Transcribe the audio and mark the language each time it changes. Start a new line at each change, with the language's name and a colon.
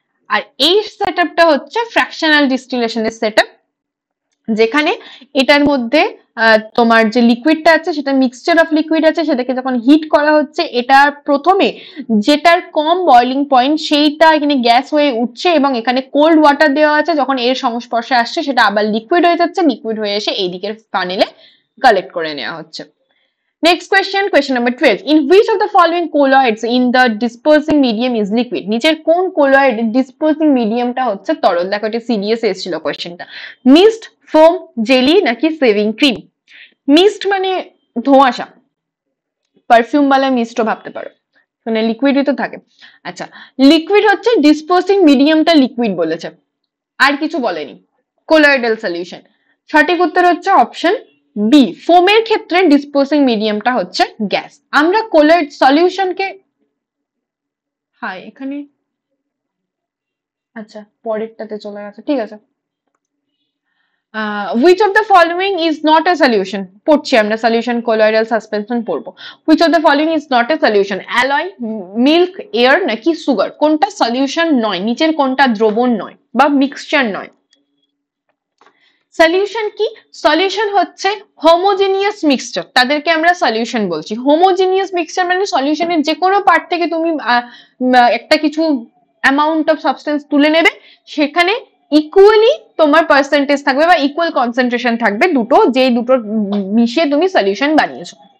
Bangla: আর এই সেটআপটা হচ্ছে fractional ডিস্টিলেশনের setup, যেখানে এটার মধ্যে তোমার যে লিকুইডটা আছে, সেটা
English: mixture of liquid
Bangla: আছে, সেটাকে যখন হিট করা হচ্ছে, এটা প্রথমে যেটার কম বয়লিং পয়েন্ট সেইটা এখানে গ্যাস হয়ে উঠছে, এবং এখানে কোল্ড ওয়াটার দেওয়া আছে, যখন এর সংস্পর্শে আসছে সেটা আবার লিকুইড হয়ে যাচ্ছে, লিকুইড হয়ে এসে এই দিকের ফানেলে কালেক্ট করে নেওয়া হচ্ছে।
English: Next question number 12. In which of the following colloids in the dispersing medium is liquid?
Bangla: নিচের কোন colloid dispersing mediumটা হচ্ছে তরল? দেখো এটা সিরিয়াস এসেছিল কোশ্চেনটা। মিস্ট, ফোম, জেলি নাকি সেভিং ক্রিম? মিস্ট মানে ধোঁয়াশা, পারফিউম বালা মিস্টও ভাবতে পারো, মানে লিকুইডই তো থাকে। আচ্ছা, লিকুইড হচ্ছে ডিসপোজিং মিডিয়ামটা লিকুইড বলেছে, আর কিছু বলেনি। Colloidal solution. সঠিক উত্তর হচ্ছে অপশন বি, ফোমের ক্ষেত্রে ডিসপোজিং মিডিয়ামটা হচ্ছে গ্যাস। আমরা কোলয়েড সলিউশনকে, হ্যাঁ এখানে আচ্ছা, পরেরটাতে চলে গেছে, ঠিক আছে।
English: which of the following is not a solution?
Bangla: পড়ছি আমরা solution, colloidal suspension পড়বো।
English: which of the following is not a solution? alloy, milk, air নাকি sugar?
Bangla: কোনটা solution নয়, নিচের কোনটা দ্রবণ নয় বা মিক্সচার নয়? সলিউশন কি? সলিউশন হচ্ছে হোমোজেনিয়াস মিক্সচার, তাদেরকে আমরা সলিউশন বলছি। হোমোজেনিয়াস মিক্সচার মানে সলিউশনের যে কোনো পার্ট থেকে তুমি একটা কিছু
English: amount of substance
Bangla: তুলে নেবে, সেখানে ইকুয়ালি তোমার পার্সেন্টেজ থাকবে বা ইকুয়াল কনসেন্ট্রেশন থাকবে দুটো, যে দুটো মিশিয়ে তুমি সলিউশন বানিয়েছো।